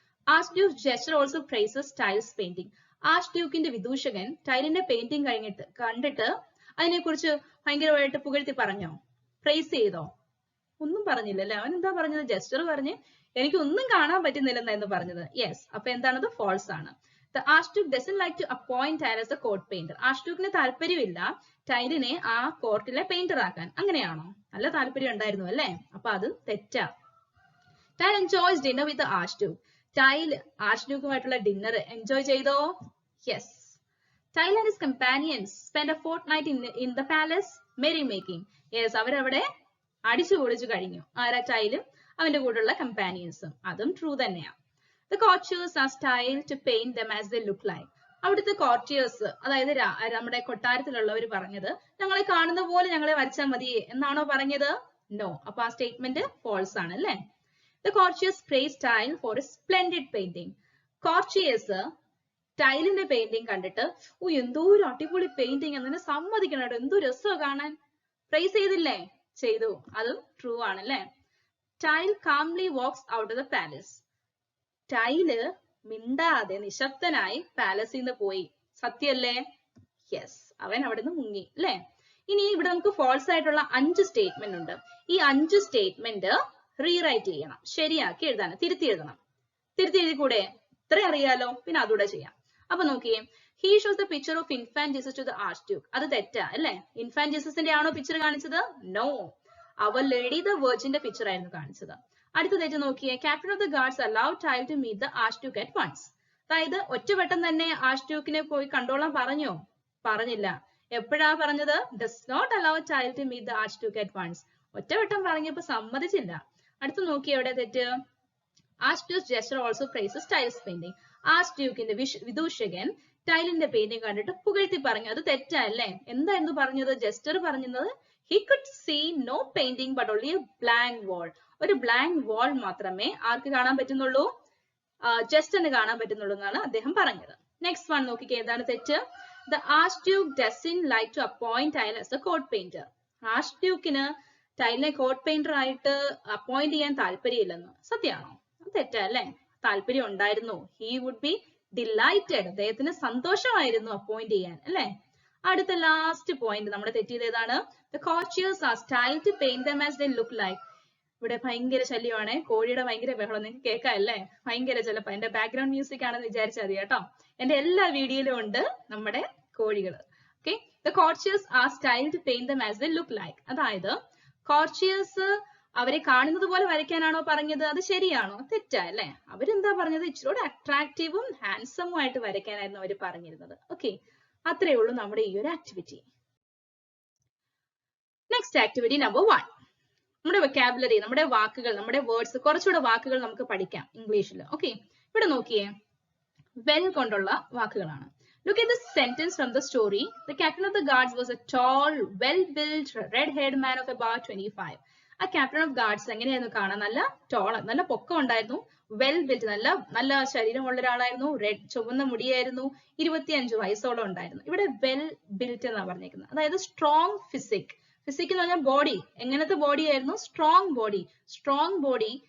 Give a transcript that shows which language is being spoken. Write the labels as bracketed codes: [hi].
[en] Archduke jester also praises Tile's painting. [ml] ആർച്ച്ഡ്യൂക്കിന്റെ വിദൂഷകൻ ടൈലിന്റെ painting കണ്ടിട്ട് അതിനെക്കുറിച്ച് ഭയങ്കരമായിട്ട് പുകഴ്ത്തി പറഞ്ഞോ? പ്രൈസ് ചെയ്തോ? ഒന്നും പറഞ്ഞില്ലല്ലേ. അവൻ എന്താ പറഞ്ഞത്? ജെസ്റ്റർ പറഞ്ഞ് എനിക്ക് ഒന്നും കാണാൻ പറ്റുന്നില്ലെന്നായിരുന്നു പറഞ്ഞത്. യെസ്. അപ്പൊ എന്താണത്? ഫോൾസ് ആണ്. [en] The Archduke doesn't like to appoint Tile as a court painter. [ml] ആർച്ച്ഡ്യൂക്കിന് താല്പര്യമില്ല ടൈലിനെ ആ കോർട്ടിലെ പെയിന്റർ ആക്കാൻ. അങ്ങനെയാണോ? നല്ല താല്പര്യം ഉണ്ടായിരുന്നു അല്ലേ? അപ്പൊ അത് തെറ്റാ. [en] Tile enjoys dinner with the Archduke. [ml] Tile ആർച്ച്ഡ്യൂക്കുമായിട്ടുള്ള dinner enjoy ചെയ്തോ? [en] Yes. Tile and his companions spend a fortnight in the palace merrymaking. [ml] Yes, അവരവിടെ അടിച്ചു പൊളിച്ചു കഴിഞ്ഞു. ആരാ? ടൈലും അവന്റെ കൂടെയുള്ള കമ്പാനിയൻസും. അതും ട്രൂ തന്നെയാണ്. [en] The courtiers are styled to paint them as they look like. [ml] അവിടുത്തെ കോർട്ടിയേഴ്സ്, അതായത് നമ്മുടെ കൊട്ടാരത്തിലുള്ളവർ പറഞ്ഞത് ഞങ്ങളെ കാണുന്ന പോലെ ഞങ്ങളെ വരച്ചാൽ മതിയേ എന്നാണോ പറഞ്ഞത്? നോ. അപ്പൊ ആ സ്റ്റേറ്റ്മെന്റ് ഫോൾസ് ആണ് അല്ലേ? [en] The courtiers praise Tile for a splendid painting. [ml] Courtiers ടൈലിന്റെ painting കണ്ടിട്ട് എന്തോ ഒരു അടിപൊളി പെയിന്റിങ് എന്ന് സമ്മതിക്കണം കേട്ടോ, എന്തോ രസമാണ് കാണാൻ. പ്രൈസ് ചെയ്തില്ലേ? ചെയ്തു. അതും ട്രൂ ആണ് അല്ലേ? [en] Tile calmly walks out of the palace. [ml] Tile മിണ്ടാതെ നിശബ്ദനായി പാലസിൽ നിന്ന് പോയി. സത്യല്ലേ? യെസ്, അവൻ അവിടെ നിന്ന് മുങ്ങി അല്ലേ? ഇനി ഇവിടെ നമുക്ക് ഫോൾസ് ആയിട്ടുള്ള 5 സ്റ്റേറ്റ്മെന്റ് ഉണ്ട്. ഈ 5 സ്റ്റേറ്റ്മെന്റ് റീറൈറ്റ് ചെയ്യണം, ശരിയാക്കി എഴുതാൻ, തിരുത്തി എഴുതണം. തിരുത്തി എഴുതിക്കൂടെ? ഇത്ര അറിയാലോ, പിന്നെ അതുകൂടെ ചെയ്യാം. അപ്പൊ നോക്കിയേ, [en] he shows the picture of infant Jesus to the archduke. [ml] അത് തെറ്റാ അല്ലേ? ഇൻഫാന്റ് ജീസസിന്റെ ആണോ പിക്ചർ കാണിച്ചത്? No, our lady the വെർജിന്റെ picture ആയിരുന്നു കാണിച്ചത്. അടുത്ത തെറ്റ് നോക്കിയേ, [en] Captain of the guards allowed Tile to meet the archduke at once. [ml] അതായത് ഒറ്റവട്ടം തന്നെ ആർച്ച്ഡ്യൂക്കിനെ പോയി കണ്ടോളാൻ പറഞ്ഞോ? പറഞ്ഞില്ല. എപ്പോഴാ പറഞ്ഞത്? [en] does not allow Tile to meet the archduke at once. [ml] ഒറ്റവട്ടം പറഞ്ഞപ്പോ സമ്മതിച്ചില്ല. അടുത്ത് നോക്കിയേ, എവിടെ തെറ്റ്? [en] Archduke's gesture also praises Tile's painting. [ml] ആർച്ച്ഡ്യൂക്കിന്റെ വിദൂഷകൻ ടൈലിന്റെ painting കണ്ടിട്ട് പുകഴ്ത്തി പറഞ്ഞു. അത് തെറ്റല്ലേ? എന്തായിരുന്നു പറഞ്ഞത്? ജസ്റ്റർ പറഞ്ഞത് [en] he could see no painting but only a blank wall. [ml] ഒരു ബ്ലാങ്ക് വാൾ മാത്രമേ ആർക്ക് കാണാൻ പറ്റുന്നുള്ളൂ? ജസ്റ്ററിന് കാണാൻ പറ്റുന്നുള്ളൂ എന്നാണ് അദ്ദേഹം പറഞ്ഞത്. നെക്സ്റ്റ് വൺ നോക്കിക്കേ, എന്താണ് തെറ്റ്? [en] The archduke doesn't like to appoint Tile as a court painter. [ml] ആർച്ച്ഡ്യൂക്കിന് ടൈലിനെ court painter ആയിട്ട് അപ്പോയിന്റ് ചെയ്യാൻ താല്പര്യമില്ലെന്ന്. സത്യമാണോ? തെറ്റല്ലേ? താല്പര്യം ഉണ്ടായിരുന്നു. [en] he would be delighted. [ml] അദ്ദേഹത്തിന് സന്തോഷമായിരുന്നു അപ്പോയിന്റ് ചെയ്യാൻ അല്ലേ? അടുത്ത ലാസ്റ്റ് പോയിന്റ് നമ്മുടെ തെറ്റിയത് ഏതാണ്? [en] The courtiers are styled to paint them as they look like. [ml] ഇവിടെ ഭയങ്കര ശല്യമാണ്, കോഴിയുടെ ഭയങ്കര ബഹളം നിങ്ങൾക്ക് കേൾക്കാം അല്ലേ? ഭയങ്കര ചിലപ്പോ എന്റെ ബാക്ക്ഗ്രൗണ്ട് മ്യൂസിക് ആണെന്ന് വിചാരിച്ചാൽ മതി കേട്ടോ. എന്റെ എല്ലാ വീഡിയോയിലും ഉണ്ട് നമ്മുടെ കോഴികൾ. [en] Okay, the courtiers are styled to paint them as they look like. [ml] അതായത് കോർട്ടിയേഴ്സ് അവരെ കാണുന്നത് പോലെ വരയ്ക്കാനാണോ പറഞ്ഞത്? അത് ശരിയാണോ? തെറ്റാ അല്ലേ? അവരെന്താ പറഞ്ഞത്? ഇച്ചിരി അട്രാക്റ്റീവും ഹാൻഡ്സമും ആയിട്ട് വരയ്ക്കാനായിരുന്നു അവർ പറഞ്ഞിരുന്നത്. ഓക്കെ, അത്രയേ ഉള്ളൂ നമ്മുടെ ഈ ഒരു ആക്ടിവിറ്റി. Next activity number 1. നമ്മുടെ വൊക്കാബുലറി, നമ്മുടെ വാക്കുകൾ, നമ്മുടെ വേർഡ്സ്, കുറച്ചുകൂടെ വാക്കുകൾ നമുക്ക് പഠിക്കാം ഇംഗ്ലീഷിൽ. ഓക്കെ, ഇവിടെ നോക്കിയേ, വെൽ കൊണ്ടുള്ള വാക്കുകളാണ്. [en] Look at the sentence from the story. The captain of the guards was a tall, well-built, red-haired man of about 25. [ml] ആ ക്യാപ്റ്റൻ ഓഫ് ഗാർഡ്സ് എങ്ങനെയായിരുന്നു കാണാൻ? നല്ല ടോൾ, നല്ല പൊക്കം ഉണ്ടായിരുന്നു. വെൽ ബിൽറ്റ്, നല്ല ശരീരമുള്ള ഒരാളായിരുന്നു. ചുവന്ന മുടിയായിരുന്നു. 25 വയസ്സോളം ഉണ്ടായിരുന്നു. ഇവിടെ വെൽ ബിൽറ്റ് എന്നാണ് പറഞ്ഞേക്കുന്നത്. അതായത് സ്ട്രോങ് ഫിസിക്. ഫിസിക് എന്ന് പറഞ്ഞാൽ ബോഡി. എങ്ങനത്തെ ബോഡി ആയിരുന്നു? Strong body. Strong body.